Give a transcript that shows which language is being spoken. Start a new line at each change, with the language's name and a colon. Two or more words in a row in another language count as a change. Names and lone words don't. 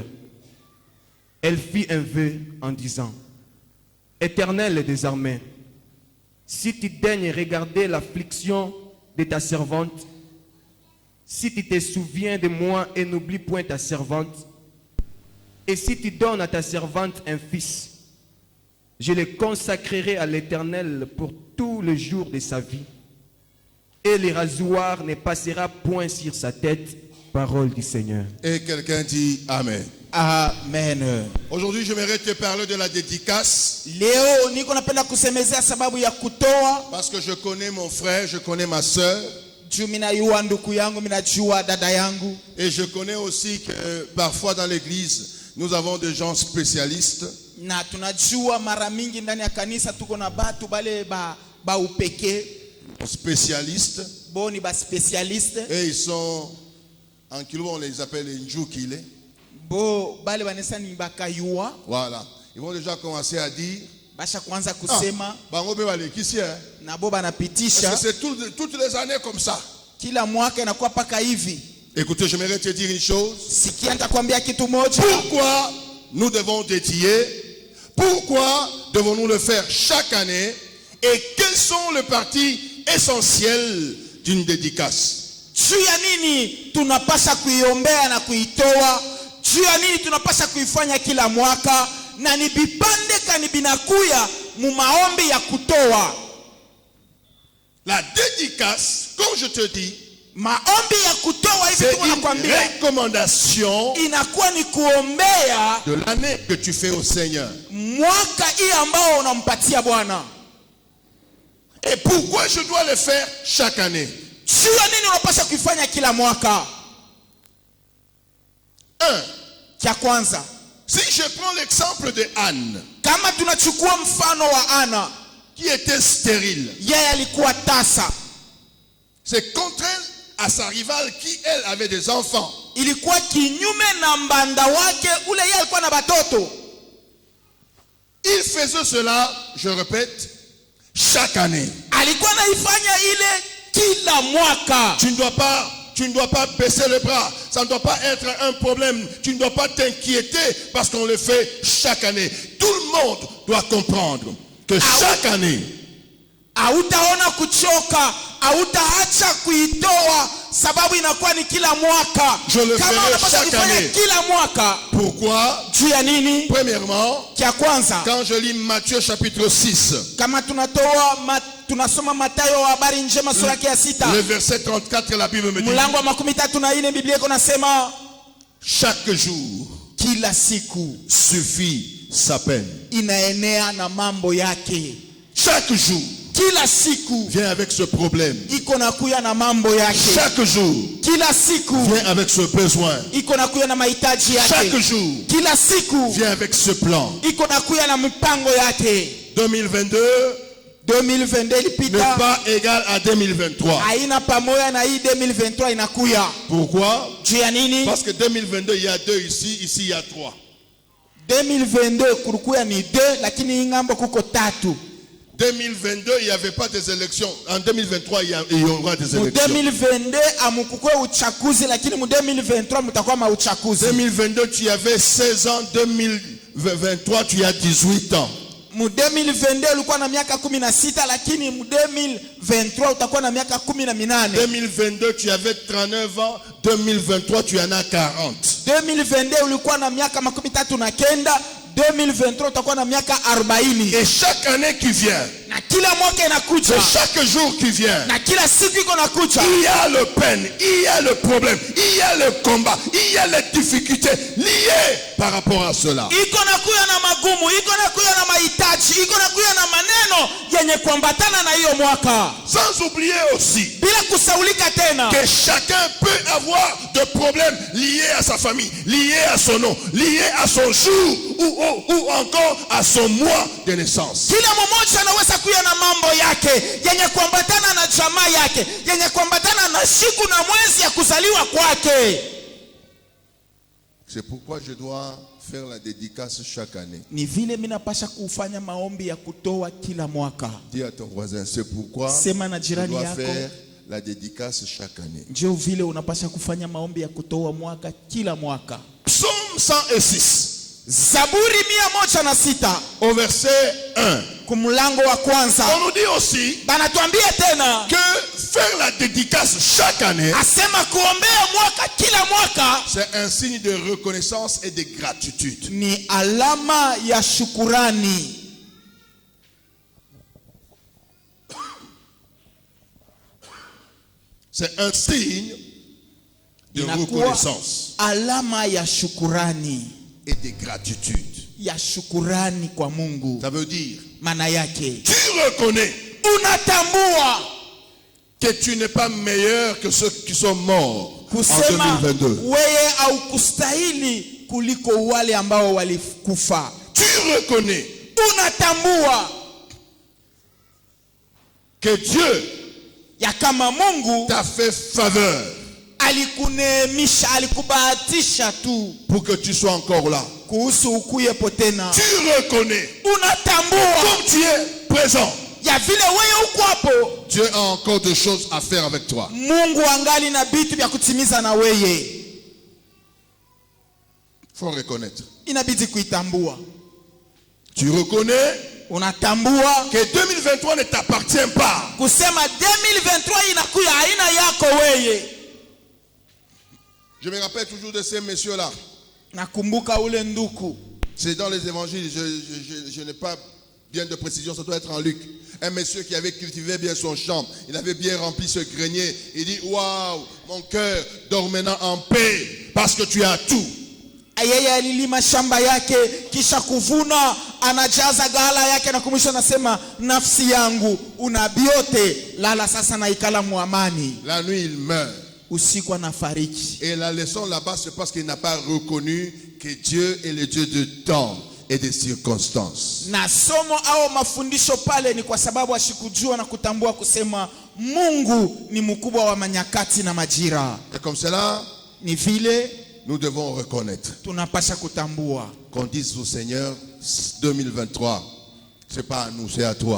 French: Elle fit un vœu en disant: Éternel des armées, si tu daignes regarder l'affliction de ta servante, si tu te souviens de moi et n'oublie point ta servante, et si tu donnes à ta servante un fils, je le consacrerai à l'Éternel pour tous les jours de sa vie, et le rasoir ne passera point sur sa tête. Parole du Seigneur. Et quelqu'un dit Amen. Amen. Aujourd'hui, j'aimerais te parler de la dédicace.
Swahili: Leo niko napenda kusemezea sababu ya kutoa.
French: Parce que je connais mon frère, je connais ma soeur.
Swahili: Juu minajua ndugu yangu, minajua dada yangu.
French: Et je connais aussi que parfois dans l'église, nous avons des gens spécialistes.
Swahili: Na tunajua mara mingi ndani ya kanisa tuko na batu bale ba upekee.
French: Spécialistes.
Swahili: Boni ba spécialistes.
French: Et ils sont, en kilo on les appelle les njukile.
Swahili: Bo bale banesa ni bakayua.
French: Voilà. Ils vont déjà commencer à dire.
Swahili: Basha kwanza kusema. Bangobe wale kisi hein. Na bo banapitisha.
French: Parce que c'est toutes les années comme ça.
Swahili: Kila mwaka inakuwa paka hivi.
French: Écoutez, j'aimerais te dire une chose.
Swahili: Sikia nitakwambia kitu moja.
French: Pourquoi nous devons dédier? Pourquoi devons-nous le faire chaque année? Et quels sont les parties essentielles d'une dédicace?
Swahili: Juu ya nini tunapasha kuiombea na kuitoa? Juu ya nini tunapasha kuifanya kila mwaka? Na ni bipande kani binakuya mu maombi ya kutoa.
French: La dédicace, comme je te dis,
Swahili: maombi ya kutoa hivi
French: c'est
Swahili: tunakwambia,
French: une recommandation
Swahili: inakuwa ni kuombea
French: de l'année que tu fais au Seigneur.
Swahili: mwaka hii ambao unampatia Bwana.
French: Et pourquoi je dois le faire chaque année?
Swahili: Juu ya nini unapasha kuifanya kila mwaka? Kia kwanza,
French: si je prends l'exemple de Anne,
Swahili: kama tunachukua mfano wa Ana,
French: qui était stérile,
Swahili: yeye alikuwa tasa.
French: c'est contraire à sa rivale qui, elle, avait des enfants.
Swahili: Ilikuwa kinyume na mbanda wake ule, yeye alikuwa na batoto.
French: Il faisait cela, je répète, chaque année.
Swahili: Alikuwa naifanya ile kila mwaka.
French: Tu ne dois pas baisser les bras. Ça ne doit pas être un problème. Tu ne dois pas t'inquiéter parce qu'on le fait chaque année. Tout le monde doit comprendre que chaque année,
Swahili: hautaona kuchoka, hautaacha kuitoa sababu inakuwa ni kila mwaka.
French: Je le
Swahili: Kama
French: ferai
Swahili: unapaswa
French: chaque
Swahili: kufanya
French: année.
Swahili: kila mwaka.
French: Pourquoi?
Swahili: Juu ya nini?
French: Premièrement,
Swahili: Kia kwanza,
French: quand je lis Matthieu chapitre 6,
Swahili: kama tunasoma Mathayo wa habari njema sura ya 6.
French: le verset 34, la Bible me dit,
Swahili: Mlango wa 34 Biblia iko nasema
French: chaque jour
Swahili: kila siku
French: suffit sa peine.
Swahili: inaenea na mambo yake.
French: Chaque jour
Swahili: Kila siku
French: vient avec ce problème.
Swahili: iko nakuya na mambo yake.
French: Chaque jour
Swahili: Kila siku
French: vient avec ce besoin.
Swahili: iko nakuya na mahitaji yake.
French: Chaque jour
Swahili: Kila siku
French: vient avec ce plan.
Swahili: iko nakuya na mipango yake.
French: 2022
Swahili: 2022
French: n'est
Swahili: ilipita,
French: pas égal à 2023.
Swahili: haina pamoja na hii 2023 inakuya.
French: Pourquoi?
Swahili: Juu ya nini?
French: Parce que 2022, il y a 2 ici, ici il y a 3.
Swahili: 2022 kulikuya ni 2, lakini hii ngambo kuko 3.
French: 2022, il n'y avait pas des élections. En 2023, il y aura des
Swahili: Mu
French: élections.
Swahili: 2022 amukukwe uchaguzi, lakini mu 2023 mutakuwa mauchaguzi.
French: 2022, tu avais 16 ans. 2023, tu as 18 ans.
Swahili: Mu 2022 ulikuwa na miaka 16, lakini mu 2023 utakuwa na miaka 18.
French: 2022, tu avais 39 ans. 2023, tu en as 40.
Swahili: 2022 ulikuwa na miaka 39. 2023 utakuwa na miaka 40.
French: Et chaque année qui vient,
Swahili: Na kila mwaka inakuja,
French: et chaque jour qui vient,
Swahili: na kila siku iko nakuja,
French: il y a le peine, il y a le problème, il y a le combat, il y a les difficultés liées par rapport à cela.
Swahili: iko nakuya na magumu, iko nakuya na mahitaji, iko nakuya na maneno yenye kuambatana na hiyo mwaka.
French: Sans oublier aussi
Swahili: Bila kusaulika tena,
French: que chacun peut avoir des problèmes liés à sa famille, liés à son nom, liés à son jour ou encore à son mois de naissance.
Swahili: kila mmoja anaweza kuya na mambo yake yenye kuambatana na jamaa yake, yenye kuambatana na siku na mwezi ya kuzaliwa kwake.
French: C'est pourquoi je dois faire la dédicace chaque année.
Swahili: Ni vile mimi napasha kufanya maombi ya kutoa kila mwaka.
French: Dis à ton voisin, c'est pourquoi
Swahili: Sema na
French: je
Swahili: jirani
French: dois
Swahili: yako,
French: faire la dédicace chaque année.
Swahili: ndio vile unapasha kufanya maombi ya kutoa mwaka kila mwaka.
French: Psaume 106,
Swahili: Zaburi 106
French: au verset 1.
Swahili: kumlango wa kwanza.
French: On nous dit aussi
Swahili: Banatuambia tena
French: que faire la dédicace chaque année,
Swahili: asema kuombea mwaka kila mwaka
French: c'est un signe de reconnaissance et de gratitude.
Swahili: ni alama ya shukurani.
French: C'est un signe de
Swahili: Inakuwa
French: reconnaissance
Swahili: alama ya shukurani,
French: et de gratitude.
Swahili: ya shukurani kwa Mungu.
French: Ça veut dire,
Swahili: Maana yake
French: tu reconnais
Swahili: unatambua
French: que tu n'es pas meilleur que ceux qui sont morts en
Swahili: kusema
French: 2022.
Swahili: wewe au kustahili kuliko wale ambao walikufa.
French: Tu reconnais
Swahili: Unatambua
French: que Dieu
Swahili: ya kama Mungu
French: t'a fait faveur
Swahili: alikuneemisha, alikubahatisha tu
French: pour que tu sois encore là.
Swahili: kuhusu ukuyepo tena.
French: Tu reconnais,
Swahili: Unatambua
French: comme tu es présent,
Swahili: ya vile wewe uko hapo,
French: Dieu a encore des choses à faire avec toi.
Swahili: Mungu angali na vitu vya kutimiza na wewe.
French: Faut reconnaître.
Swahili: Inabidi kuitambua.
French: Tu reconnais
Swahili: Unatambua
French: que 2023 ne t'appartient pas.
Swahili: kusema 2023 inakuya haina yako wewe.
French: Je me rappelle toujours de ces messieurs-là.
Swahili: Nakumbuka ule nduku,
French: C'est dans les évangiles, je n'ai pas bien de précision, ça doit être en Luc. Un monsieur qui avait cultivé bien son champ, il avait bien rempli ce grenier. Il dit, waouh, mon cœur dort maintenant en paix parce que tu as tout.
Swahili: yeye alilima shamba yake kisha kuvuna, anajaza ghala yake na kumwisho anasema, nafsi yangu una vyote, lala sasa na ikala muamani.
French: La nuit, il meurt.
Swahili: Usiku anafariki.
French: Et la leçon là-bas, c'est parce qu'il n'a pas reconnu que Dieu est le Dieu de temps et de circonstances.
Swahili: Na somo au mafundisho pale ni kwa sababu ashikujua na kutambua kusema Mungu ni mkubwa wa manyakati na majira.
French: Et comme cela,
Swahili: Ni vile
French: nous devons reconnaître.
Swahili: tunapasha kutambua.
French: Qu'on dise au Seigneur, 2023, c'est pas à nous, c'est à toi.